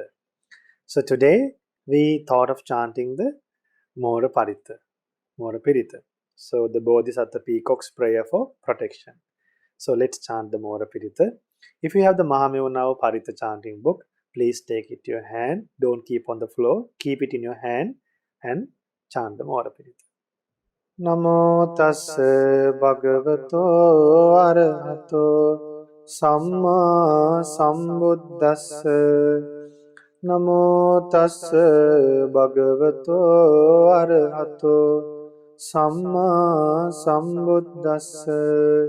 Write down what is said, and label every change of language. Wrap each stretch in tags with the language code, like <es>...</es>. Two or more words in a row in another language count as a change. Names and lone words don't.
<en>So today we thought of chanting the Mora Pirith. So the Bodhisattva Peacock's prayer for protection. So let's chant the Mora Piritha. If you have the Mahamevnawa Paritha chanting book, please take it to your hand. Don't keep on the floor. Keep it in your hand and chant the Mora Piritha.</en> <pi>Namo tassa bhagavato arahato samma sambuddhassa. Namo tassa bhagavato arahato samma sambuddhassa.</pi>